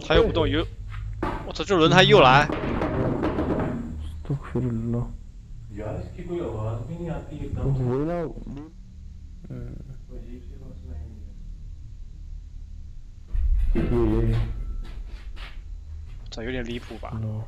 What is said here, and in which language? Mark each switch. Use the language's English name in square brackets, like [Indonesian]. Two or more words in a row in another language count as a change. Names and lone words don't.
[Chinese] 还有不动有，我操，这轮胎又来。 [Hindi] यार इसकी कोई आवाज भी नहीं आती एकदम से। वही ना अजीब सी बात सुनाई। ये [Chinese] 这有点离谱吧？